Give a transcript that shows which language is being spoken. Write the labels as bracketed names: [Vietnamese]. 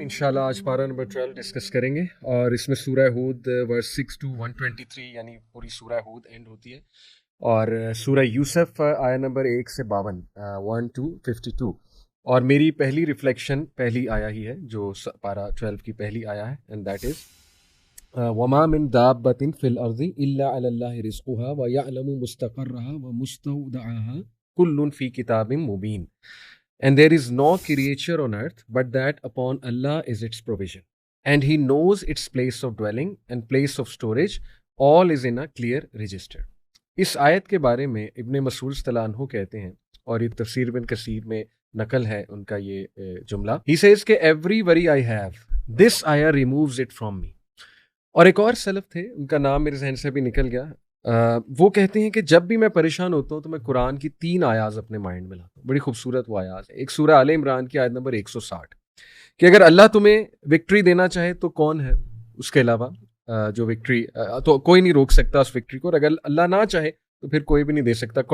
[Urdu] انشاءاللہ آج پارہ نمبر 12 ڈسکس کریں گے، اور اس میں سورہ ہود ورس 6 to 123 یعنی پوری سورہ ہود اینڈ ہوتی ہے، اور سورہ یوسف آیا نمبر 1 سے 52 1 to 52. اور میری پہلی ریفلیکشن پہلی آیا ہی ہے جو پارہ 12 کی پہلی آیا ہے، اینڈ دیٹ از [Arabic] وما من دابۃ فی الارض الا علی اللہ رزقها ویعلم مستقرها ومستودعها کل فی کتاب مبین. [English] And there is no creature on earth but that upon Allah is its provision. And He knows its place of dwelling and place of storage. All is in a clear register. [Urdu] اس آیت کے بارے میں ابن مسعود رضی اللہ عنہ کہتے ہیں، اور یہ تفسیر ابن کثیر میں نقل ہے ان کا یہ جملہ. [English] He says کہ every worry I have, this ayah removes it from me. [Urdu] اور ایک اور سلف تھے، ان کا نام میرے ذہن سے بھی نکل گیا، وہ کہتے ہیں کہ جب بھی میں پریشان ہوتا ہوں تو میں قرآن کی 3 آیات اپنے مائنڈ میں لاتا ہوں. بڑی خوبصورت وہ آیات ہے. ایک سورہ آل عمران کی آیت نمبر 160 کہ اگر اللہ تمہیں وکٹری دینا چاہے تو کون ہے اس کے علاوہ جو وکٹری، تو کوئی نہیں روک سکتا اس وکٹری کو، اور اگر اللہ نہ چاہے تو پھر کوئی بھی نہیں دے سکتا.